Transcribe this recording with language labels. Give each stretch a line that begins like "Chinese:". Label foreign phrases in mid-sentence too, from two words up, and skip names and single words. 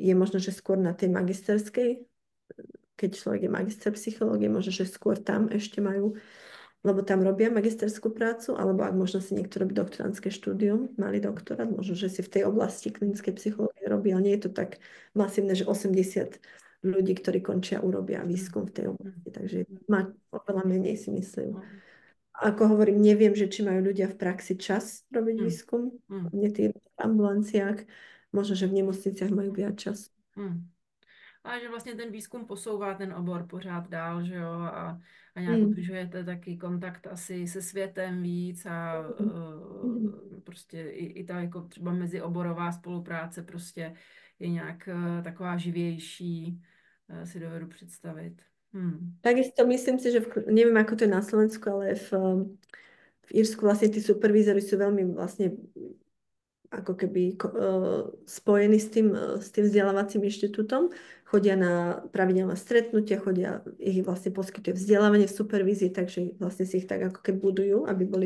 Slovak: Je možno, že skôr na tej magisterskej, keď človek je magister psychológie, možno, že skôr tam ešte majú, lebo tam robia magisterskú prácu, alebo ak možno si niekto robí doktorantské štúdium, malý doktorát, možno, že si v tej oblasti klinickej psychológie robí, ale nie je to tak masívne, že 80 ľudí, ktorí končia, urobia Hm. výskum v tej Hm. oblasti, takže Hm. má oveľa menej, si myslím. No. Ako hovorím, neviem, že či majú ľudia v praxi čas robiť Hm. výskum, Hm. nie tí v ambulanciách, možno, že v nemocniciach majú viac času. Hm.
Czech: A že vlastně ten výzkum posouvá ten obor pořád dál, že jo, a nějak Mm. udržujete taky kontakt asi se světem víc a Mm. prostě i ta jako třeba mezioborová spolupráce prostě je nějak taková živější, si dovedu představit.
Slovak: Takisto myslím si, že neviem, ako to je na Slovensku, ale v Írsku vlastne tí supervízori sú veľmi vlastne ako keby spojení s tým vzdelávacím inštitútom. Chodia na pravidelné stretnutia, ich vlastne poskytuje vzdelávanie v supervízii, takže vlastne si ich tak ako keby budujú, aby boli